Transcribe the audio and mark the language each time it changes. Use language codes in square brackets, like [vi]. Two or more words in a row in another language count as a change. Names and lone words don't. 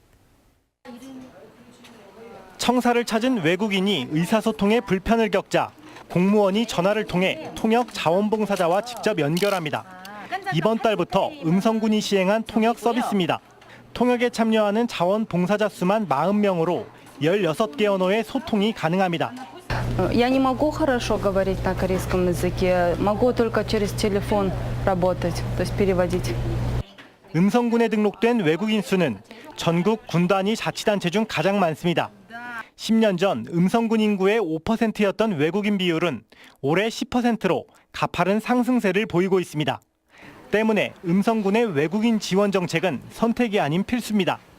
[ko] 청사를 찾은 외국인이 의사소통에 불편을 겪자 공무원이 전화를 통해 통역 자원봉사자와 직접 연결합니다. 이번 달부터 음성군이 시행한 통역 서비스입니다. 통역에 참여하는 자원봉사자 수만 40명으로 16개 언어의 소통이 가능합니다. [ru] Я не могу хорошо говорить на корейском языке, могу только через телефон работать, то есть переводить. [ko] 음성군에 등록된 외국인 수는 전국 군 단위 자치단체 중 가장 많습니다. 10년 전 음성군 인구의 5%였던 외국인 비율은 올해 10%로 가파른 상승세를 보이고 있습니다. 때문에 음성군의 외국인 지원 정책은 선택이 아닌 필수입니다.